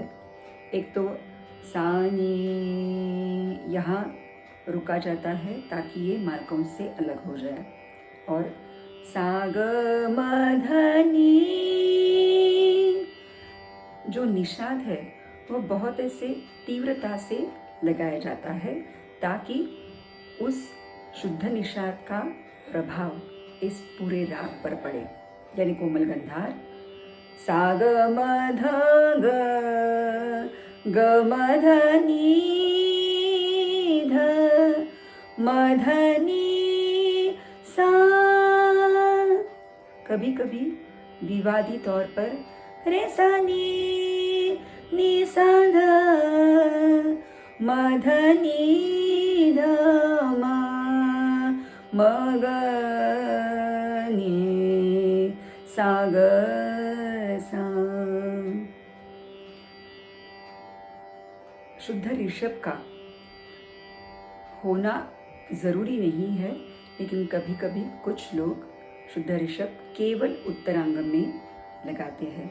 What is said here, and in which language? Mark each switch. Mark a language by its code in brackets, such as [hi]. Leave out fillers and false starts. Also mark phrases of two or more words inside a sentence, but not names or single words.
[hi] एक तो सानी यहाँ रुका जाता है ताकि ये मालकंस से अलग हो जाए, और साग मधनी जो निषाद है वो बहुत ऐसे तीव्रता से लगाया जाता है ताकि उस शुद्ध निषाद का प्रभाव इस पूरे राग पर पड़े। यानी कोमल गंधार साग मध ग मधनी ध मधनी सा। कभी कभी विवादी तौर पर रे सा नी सा ध मधनी ध म ग नी सा ग सा। शुद्ध ऋषभ का होना ज़रूरी नहीं है, लेकिन कभी कभी कुछ लोग शुद्ध ऋषभ केवल उत्तरांग में लगाते हैं।